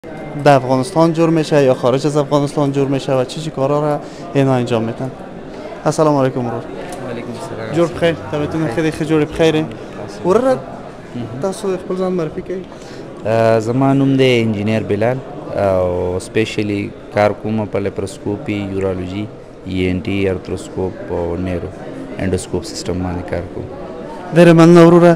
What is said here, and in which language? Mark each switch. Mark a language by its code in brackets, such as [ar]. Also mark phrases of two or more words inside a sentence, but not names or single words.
[fa] در افغانستان جور میشه یا خارج از افغانستان جور میشه و چه کارا را اینا انجام میدن. [ps] السلام علیکم ورور. علیکم السلام. [fa] جور بخیر. تبتون خیلی جور بخیره. [ps] ورور تاسو خپل ځان معرفي کړئ. زما نوم دی انجینیر بلال او سپیشلی کار کوم په لیپروسکوپي، یورولوژي، ENT، ارتروسکوپ او [en] neuro endoscope system [ps] باندې کار کوم. ډېره مننه وروره.